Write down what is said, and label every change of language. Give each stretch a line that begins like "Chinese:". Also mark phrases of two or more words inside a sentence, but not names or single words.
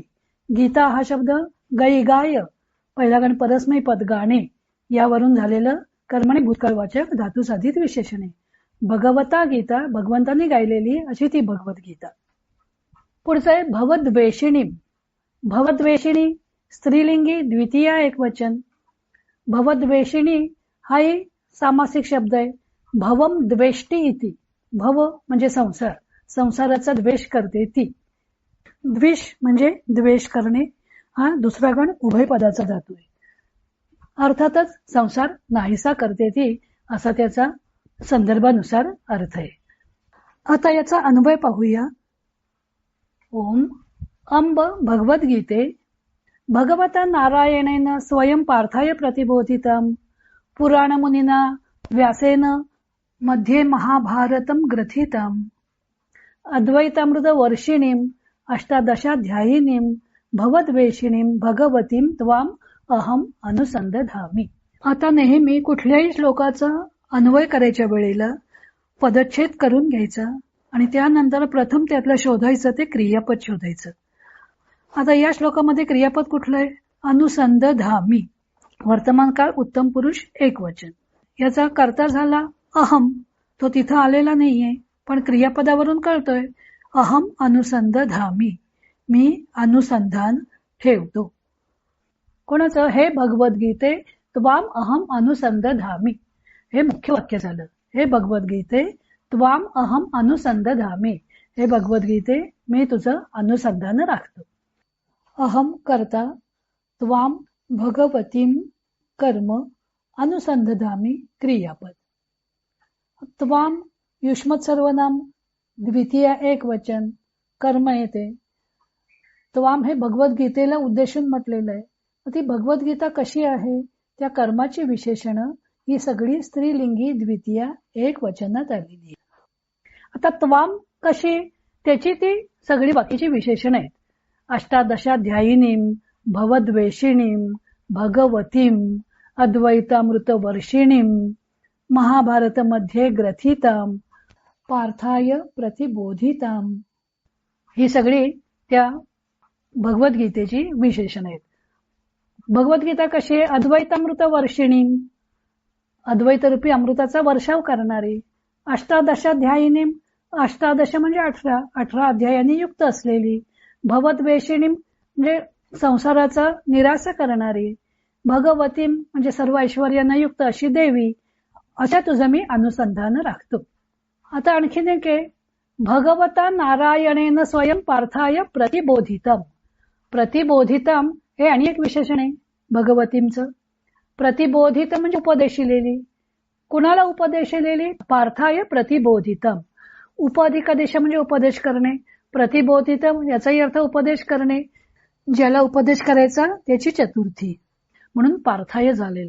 Marathi: गीता हा शब्द गई गाय, पहिला गण परस्मै पद गाणे यावरून झालेलं कर्मणी भूतकाळवाचक धातुसाधित विशेषण आहे.
Sanskrit: भगवता गीता,
Marathi: भगवंताने गायलेली अशी ती भगवद्गीता. पुढचं आहे भवद्वेषिणी. भवद्वेषिणी स्त्रीलिंगी, द्वितीय एक वचन. भवद्वेषिणी हाही सामासिक शब्द आहे.
Sanskrit: भवम द्वेष्टी इति,
Marathi: भव म्हणजे संसार, संसाराचा द्वेष करते ती. द्वेष म्हणजे द्वेष करणे, हा दुसरा गण उभय पदाचा धातू आहे. अर्थातच संसार नाहीसा करते ती असा त्याचा संदर्भानुसार अर्थ आहे. आता याचा अन्वय पाहूया.
Sanskrit: ओम अंब भगवद्गीते भगवता नारायणेन स्वयं पार्थाय प्रतिबोधितम पुराणमुनिना व्यासेन मध्ये महाभारतम ग्रथितम अद्वैतामृत वर्षिणीम अष्टादशाध्यायिनीम भवद्वेषिणीम भगवतीम त्वाम अहम अनुसंदधामी.
Marathi: आता नेहमी कुठल्याही श्लोकाचा अन्वय करायच्या वेळेला पदच्छेद करून घ्यायचा आणि त्यानंतर प्रथम त्यातलं शोधायचं ते क्रियापद शोधायचं. आता या श्लोकामध्ये क्रियापद कुठलं आहे? अनुसंधामी. वर्तमान काळ उत्तम पुरुष एकवचन. याचा कर्ता झाला अहम. तो तिथं आलेला नाहीये पण क्रियापदावरून कळतोय.
Sanskrit: अहम अनुसंधामी.
Marathi: मी अनुसंधान ठेवतो. कोणाचं?
Sanskrit: हे भगवद्गीते त्वाम अहम अनुसंधामी.
Marathi: हे मुख्य वाक्य झालं.
Sanskrit: हे भगवद्गीते त्वाम अहम अनुसंधामी.
Marathi: हे भगवद्गीते मी तुझं अनुसंधान राखतो. अहम कर्ता त्वाम भगवतीम कर्म अनुसंधामी क्रियापद. त्वाम युष्मत सर्वनाम द्वितीय एकवचन कर्म येते. त्वाम हे भगवद्गीतेला उद्देशून म्हटलेलं आहे. ती भगवद्गीता कशी आहे? त्या कर्माची विशेषणं ही सगळी स्त्रीलिंगी द्वितीय एक वचनात आलेली आहे. आता त्वाम कशी? त्याची ती सगळी बाकीची विशेषण आहेत.
Sanskrit: अष्टादशाध्यायिनीम भवद्वेषिणीम भगवतीम अद्वैतामृत वर्षिणीम महाभारत मध्ये ग्रथिताम पार्थाय प्रतिबोधिताम.
Marathi: ही सगळी त्या भगवद्गीतेची विशेषण आहेत. भगवद्गीता कशी आहे? अद्वैतामृत वर्षिणी. अद्वैतरूपी अमृताचा वर्षाव करणारी. अष्टादशाध्यायिनी. अष्टादश म्हणजे 18 अध्यायांनी युक्त असलेली. भवद्वेषिणी म्हणजे संसाराचा निरासा करणारी. भगवती म्हणजे सर्व ऐश्वर्यांना युक्त अशी देवी. अशा तुझं मी अनुसंधान राखतो. आता आणखीन एक आहे.
Sanskrit: भगवता नारायणेन स्वयं पार्थाय प्रतिबोधितम.
Marathi: प्रतिबोधितम हे आणि एक विशेषण आहे भगवतींचं. प्रतिबोधित म्हणजे उपदेशिलेली. कुणाला उपदेशिलेली?
Sanskrit: पार्थाय प्रतिबोधितम.
Marathi: उपधिकादेश म्हणजे उपदेश करणे. प्रतिबोधितम याचाही अर्थ उपदेश करणे. ज्याला उपदेश करायचा त्याची चतुर्थी म्हणून पार्थाय झालेले.